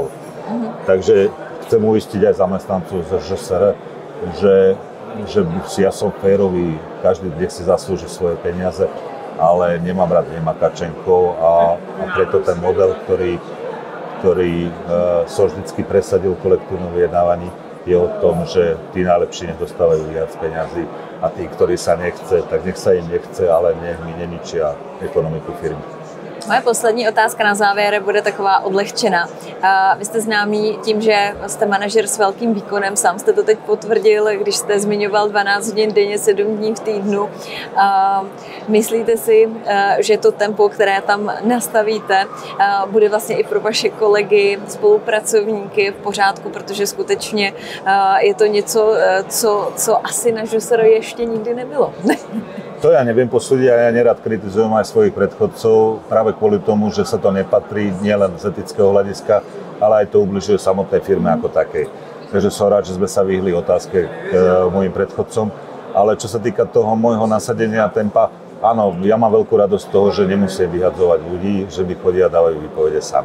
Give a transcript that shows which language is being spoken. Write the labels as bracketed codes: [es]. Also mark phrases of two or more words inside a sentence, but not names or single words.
[sk] Takže chcem uistiť aj zamestnancov z ŽSR, že ja som férový, každý nech si zaslúži svoje peniaze, ale nemám rád nemakačenkov a preto ten model, ktorý som vždycky presadil v kolektívnom vyjednávaní, je o tom, že tí najlepší nedostávajú viac peňazí a tí, ktorí sa nechce, tak nech sa im nechce, ale nech mi neničia ekonomiku firmy. [cs] Moje poslední otázka na závěr bude taková odlehčená. Vy jste známý tím, že jste manažer s velkým výkonem, sám jste to teď potvrdil, když jste zmiňoval 12 hodin denně, 7 dní v týdnu. Myslíte si, že to tempo, které tam nastavíte, bude vlastně i pro vaše kolegy, spolupracovníky v pořádku, protože skutečně je to něco, co asi na ŽSR ještě nikdy nebylo. [sk] To ja neviem posúdiť a ja nerad kritizujem aj svojich predchodcov práve kvôli tomu, že sa to nepatrí nielen z etického hľadiska, ale aj to ubližuje samotnej firme ako takej. Takže som rád, že sme sa vyhli otázke k mojim predchodcom. Ale čo sa týka toho môjho nasadenia tempa, áno, ja mám veľkú radosť z toho, že nemusím vyhadzovať ľudí, že mi chodia a dávajú výpovede sami.